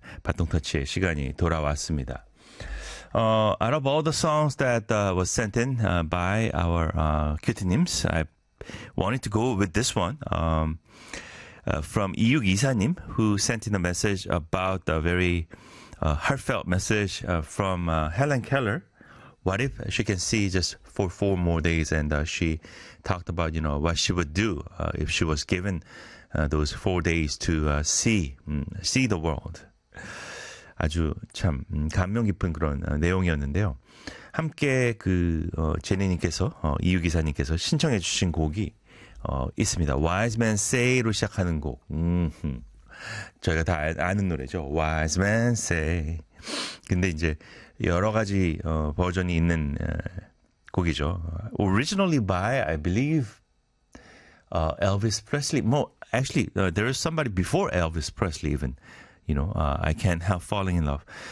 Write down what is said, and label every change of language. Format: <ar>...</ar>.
<ko>Baton Touch의 시간이 돌아왔습니다.</ko> <en>Out of all the songs that was sent in by our Q-T-Nims, I wanted to go with this one from 2624님, who sent in a message about a very heartfelt message from Helen Keller. What if she can see just for 4 more days? And she talked about, you know, what she would do if she was given those 4 days to see the world.</en> <ko>아주 참 감명 깊은 그런 내용이었는데요. 함께 그 제니님께서 이유기사님께서 신청해 주신 곡이 있습니다. Wise Man Say로 시작하는 곡. 저희가 다 아는 노래죠.</ko> <en>Wise Man Say.</en> <ko>근데 이제 여러 가지 버전이 있는 곡이죠.</ko> <en>Originally by I believe Elvis Presley. Well, actually there is somebody before Elvis Presley even. You know, I can't help falling in love.</en>